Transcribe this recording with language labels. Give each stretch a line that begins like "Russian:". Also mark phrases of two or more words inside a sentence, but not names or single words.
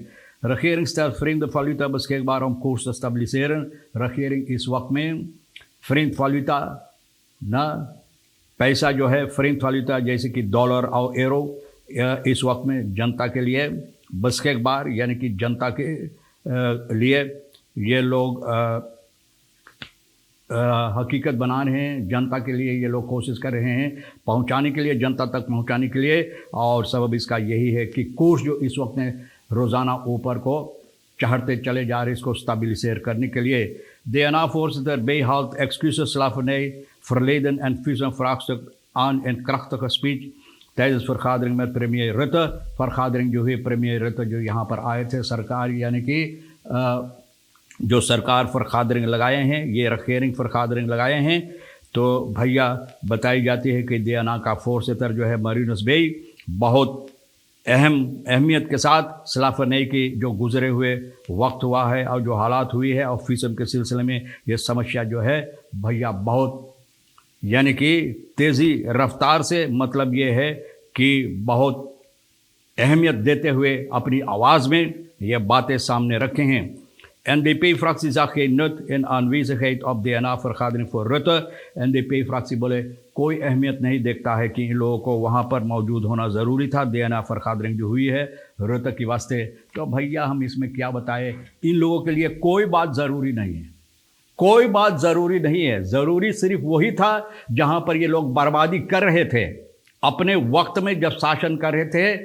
Caribbean Hindustani: रखियरिंग स्टार फ्रिंग द फालूता बस के एक बार हम कोर्स स्टेबलिसेरन रखियरिंग इस वक्त में
Dutch: vreemde valuta
Caribbean Hindustani: ना पैसा जो है
Dutch: vreemde valuta
Caribbean Hindustani: जैसे कि डॉलर और एरो इस वक्त में जनता के लिए बस के एक बार, यानी कि जनता के लिए ये लोग हकीकत बना रहे हैं। जनता के लिए ये लोग कोशिश कर रहे हैं पहुंचाने के लिए, जनता तक पहुंचाने के लिए। और सबब इसका यही है कि कोर्स जो इस वक्त में रोज़ाना ऊपर को चढ़ते चले जा रहे, इसको स्टेबलिसेर करने के लिए।
Dutch: DNA voorzitter bijhaalt excuses slavernij, verleden en visum vraagstuk aan in krachtige speech tijdens vergadering met premier Rutte।
Caribbean Hindustani: vergadering जो हुई premier Rutte जो यहाँ पर आए थे, सरकार यानी कि जो सरकार फरखादरिंग लगाए हैं, ये रखेरिंग फरखादरिंग लगाए हैं। तो भैया बताई जाती है कि DNA का फोर्सेटर जो है मरीनस बेई बहुत अहमियत के साथ सलाफरनई की जो गुजरे हुए वक्त हुआ है और जो हालात हुई है, और फीसम के सिलसिले में ये समस्या जो है भैया बहुत, यानी कि तेज़ी रफ्तार से, मतलब ये है कि बहुत अहमियत देते हुए अपनी आवाज़ में ये बातें सामने रखे हैं।
Dutch: NDP-fractie zag geen nut in aanwezigheid op DNA-vergadering voor Rutte।
Caribbean Hindustani: NDP-fractie बोले कोई अहमियत नहीं देखता है कि इन लोगों को वहाँ पर मौजूद होना ज़रूरी था। DNA-vergadering जो हुई है रुtte के वास्ते, तो भैया हम इसमें क्या बताएं, इन लोगों के लिए कोई बात ज़रूरी नहीं है, कोई बात ज़रूरी नहीं है। ज़रूरी सिर्फ वही था जहाँ पर ये लोग बर्बादी कर रहे थे अपने वक्त में, जब शासन कर रहे थे।